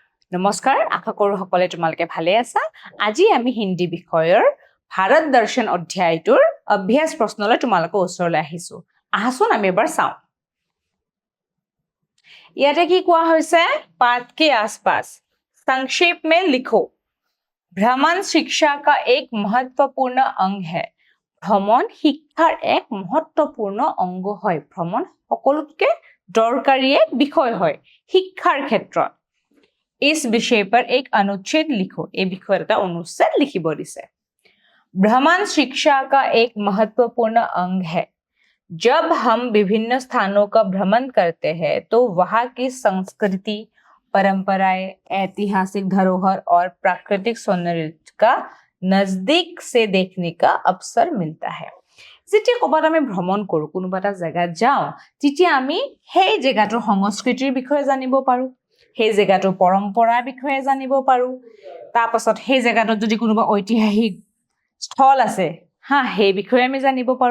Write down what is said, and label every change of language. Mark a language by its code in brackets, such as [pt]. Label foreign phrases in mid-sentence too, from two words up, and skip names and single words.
[as] নমস্কাৰ, আশা কৰোঁ সকলে তোমালোকে ভালে আছা। আজি আমি হিন্দী বিষয়ৰ ভাৰত দৰ্শন অধ্যায়টোৰ অভ্যাস প্ৰশ্নলৈ তোমালোকৰ ওচৰলৈ আহিছো। আহাচোন আমি এবাৰ চাওঁ। ইয়াতে কি কোৱা হৈছে? [hi] पाठ के आसपास संक्षेप में लिखो। भ्रमण शिक्षा का एक महत्वपूर्ण अंग है। [as] ভ্ৰমণ শিক্ষাৰ এক महत्वपूर्ण অংগ হয়। ভ্ৰমণ সকলোতকে দৰকাৰী এক বিষয় হয় শিক্ষাৰ ক্ষেত্ৰত। [hi] इस विषय पर एक अनुच्छेद लिखो। ये विषय का अनुच्छेद [as] লিখিব দিছে। [hi] भ्रमण शिक्षा का एक महत्वपूर्ण अंग है। जब हम विभिन्न स्थानों का भ्रमण करते हैं तो वहाँ की संस्कृति, परंपराएं, ऐतिहासिक धरोहर और प्राकृतिक सौंदर्य का नजदीक से देखने का अवसर मिलता है। [as] যেতিয়া ক'বাত আমি ভ্ৰমণ কৰোঁ, কোনোবা এটা জেগাত যাওঁ, তেতিয়া আমি সেই জেগাটোৰ সংস্কৃতিৰ বিষয়ে জানিব পাৰোঁ, সেই জেগাটোৰ পৰম্পৰাৰ বিষয়ে জানিব পাৰোঁ। তাৰপাছত সেই জেগাটোত যদি কোনোবা ঐতিহাসিক স্থল আছে, সেই বিষয়ে আমি জানিব পাৰোঁ।